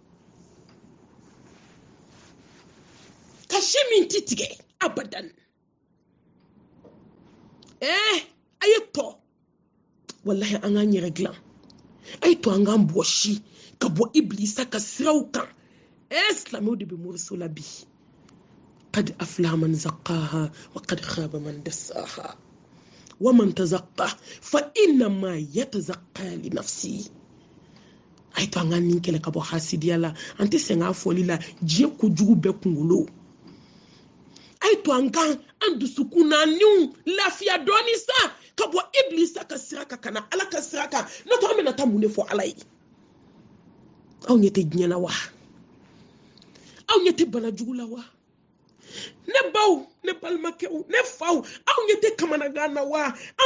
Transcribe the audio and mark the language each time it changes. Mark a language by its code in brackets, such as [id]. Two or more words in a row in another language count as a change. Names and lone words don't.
[bm] abadan a ye tɔ wallahi an k'an yɛrɛ dilan a ye to an k'an bɔsi ka bɔ iblisa ka siraw kan silamɛw de bɛ moriso la bi [ar] قد أفلح من زكاها وقد خاب من دساها ومن تزكى فإنما يتزكى لنفسه [bm] ay to anga nin kele ka bɔ hasidiya la an tɛ sɛgɛn a fɔli la diɲɛ kojugu bɛɛ kunkolo ay to anga an dusukun n'aniw lafiya dɔɔni sa ka bɔ iblisa ka sira kan kana ala ka sira kan n'o tɛ an bɛna taa mun de fɔ ala ye aw ɲɛ tɛ diɲɛ la wa aw ɲɛ tɛ bana jugu la wa ne baw ne balimakɛw ne faw aw ɲɛ tɛ kamanagan na wa aw